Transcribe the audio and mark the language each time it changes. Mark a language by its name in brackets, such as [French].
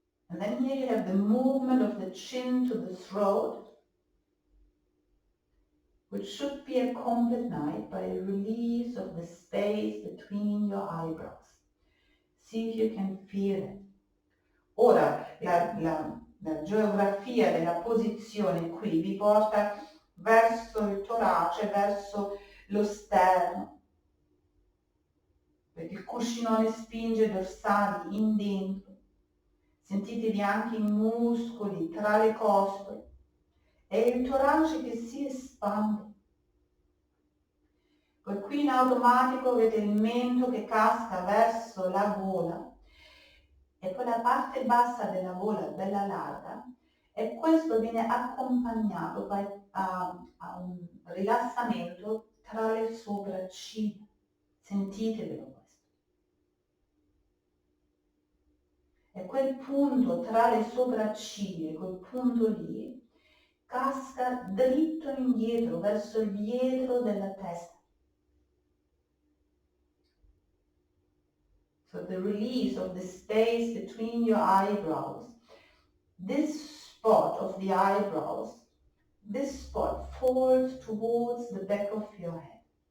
[English] And then here you have the movement of the chin to the throat, which should be accompanied by a release of the space between your eyebrows. See if you can feel it. [Italian] Ora, la geografia della posizione qui vi porta verso il torace, verso lo sterno, perché il cuscinone spinge i dorsali in dentro. Sentitevi anche I muscoli tra le costole e il torace che si espande. Poi qui in automatico avete il mento che casca verso la gola e poi la parte bassa della gola bella larga, e questo viene accompagnato a un rilassamento tra le sopracciglia. Sentitevelo questo. E quel punto tra le sopracciglia, quel punto lì, casca dritto indietro, verso il dietro della testa. [English] So the release of the space between your eyebrows. This spot of the eyebrows, this spot falls towards the back of your head.